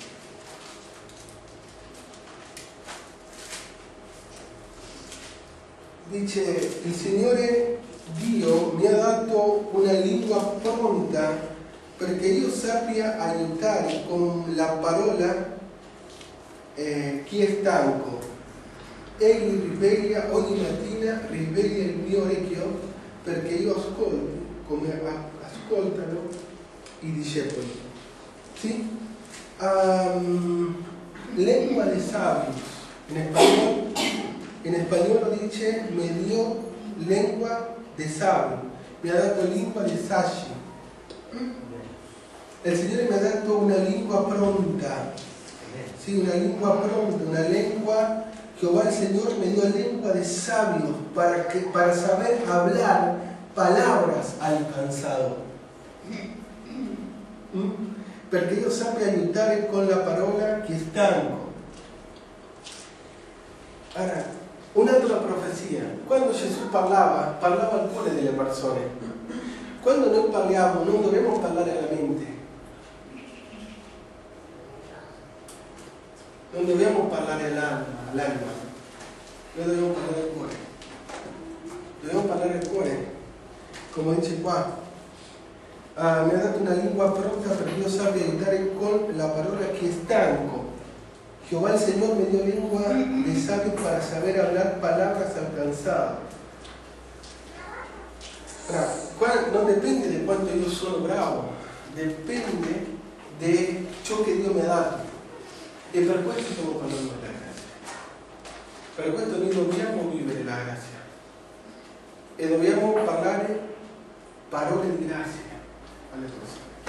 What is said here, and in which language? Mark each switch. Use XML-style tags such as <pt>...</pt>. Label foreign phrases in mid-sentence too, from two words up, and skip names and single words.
<it>Dice, il Signore Dio mi ha dato una lingua pronta perché io sappia aiutare con la parola chi è stanco. Egli riveglia ogni mattina, riveglia il mio orecchio perché io ascolti come ascoltano i discepoli. Sì?</it> <es>Lengua de sabios, en español,</es> <it>In spagnolo dice</it> <es>mi dio lengua de sabio,</es> <it>mi ha dato lingua de saggi. El Signore mi ha dato una lingua pronta,</it> <es>sí, una lengua pronta, una lengua, Jehová el Señor me dio lengua de sabios para saber hablar palabras al cansado.</es> <it>Perché io sappia aiutare con la parola chi è stanco. Ora, un'altra profezia. Quando Gesù parlava al cuore delle persone. Quando noi parliamo non dobbiamo parlare alla mente. Non dobbiamo parlare all'anima. Noi dobbiamo parlare al cuore. Dobbiamo parlare al cuore. Come dice qua. Mi ha dato una lingua pronta perché io sappia aiutare con la parola chi è stanco.</it> <es>Jehová el Señor me dio lengua de sabio para saber hablar palabras al cansado.</es> <it>Non dipende di quanto io sono bravo, dipende di ciò che Dio mi ha dato. E per questo stiamo parlando della grazia. Per questo noi dobbiamo vivere la grazia. E dobbiamo parlare parole di grazia alle persone.</it>